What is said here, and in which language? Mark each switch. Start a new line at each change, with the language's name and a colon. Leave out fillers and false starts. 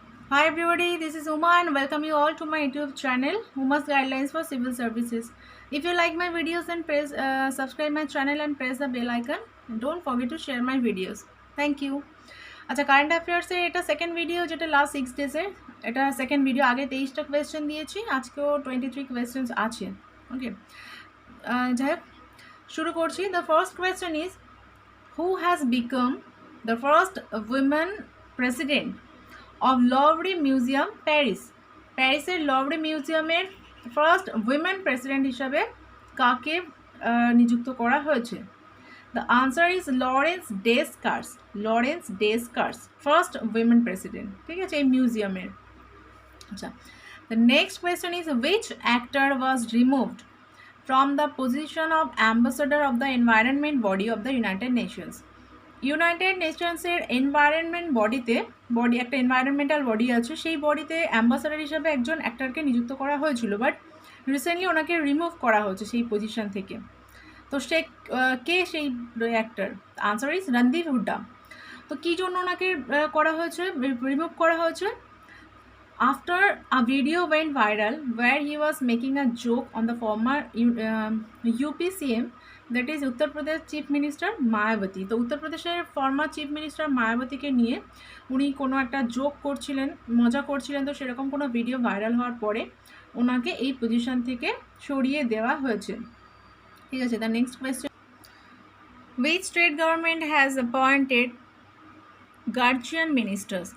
English: Hi everybody, this is Uma and welcome you all to my YouTube channel, Uma's Guidelines for Civil Services. If you like my videos, then press subscribe my channel and press the bell icon. And don't forget to share my videos. Thank you.
Bangla: আচ্ছা current অ্যাফেয়ার্সের এটা second video, যেটা last 6 ডেজের। এটা second video. আগে 23টা question দিয়েছি, আজকেও 23 questions আছে। ওকে, যাই হোক শুরু করছি।
English: The first question is, who has become the first women president of Louvre museum Paris?
Bangla: প্যারিসের লভরি মিউজিয়ামের ফার্স্ট উইমেন প্রেসিডেন্ট হিসাবে কাকে নিযুক্ত করা হয়েছে?
English: the answer is
Bangla: Lawrence ডেসকার্স। Lawrence ডেসকার্স first women president, ঠিক আছে, এই মিউজিয়ামের।
English: আচ্ছা, the next question is, which actor was removed from the position of ambassador of the environment body of the United Nations?
Bangla: United নেশনসের environment body একটা environmental body আছে, সেই বডিতে ambassador হিসাবে একজন অ্যাক্টরকে নিযুক্ত করা হয়েছিল, বাট রিসেন্টলি ওনাকে রিমুভ করা হয়েছে সেই পজিশন থেকে। তো সে কে সেই actor?
English: answer is
Bangla: Randeep Hooda. তো কী জন্য ওনাকে করা হয়েছে, রিমুভ করা হয়েছে?
English: After a video went viral where he was making a joke on the former UPCM, that is Uttar Pradesh chief minister Mayawati.
Bangla: তো উত্তরপ্রদেশের ফর্মার চিফ মিনিস্টার মায়াবতীকে নিয়ে উনি কোনো একটা জোক করছিলেন, মজা করছিলেন। তো সেরকম কোনো ভিডিও ভাইরাল হওয়ার পরে ওনাকে এই পজিশন থেকে সরিয়ে দেওয়া হয়েছে, ঠিক আছে।
English: The next question, which state government has appointed guardian ministers?